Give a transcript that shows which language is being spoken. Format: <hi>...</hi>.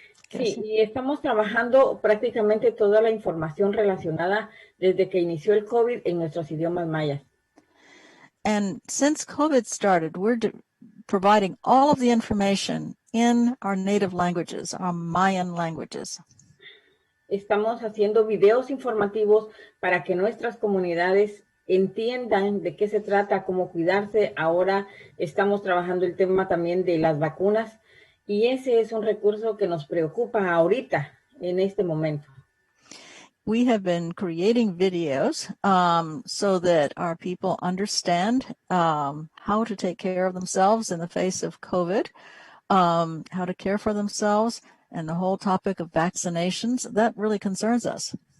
<es>Sí, y estamos trabajando prácticamente toda la información relacionada desde que inició el COVID en nuestros idiomas mayas.</es> <en>And since COVID started, we're providing all of the information in our native languages, our Mayan languages.</en> <es>Estamos haciendo videos informativos para que nuestras comunidades entiendan de qué se trata, cómo cuidarse. Ahora estamos trabajando el tema también de las vacunas y ese es un recurso que nos preocupa ahorita, en este momento.</es> <en>We have been creating videos so that our people understand how to take care of themselves in the face of COVID, how to care for themselves, and the whole topic of vaccinations. That really concerns us.</en>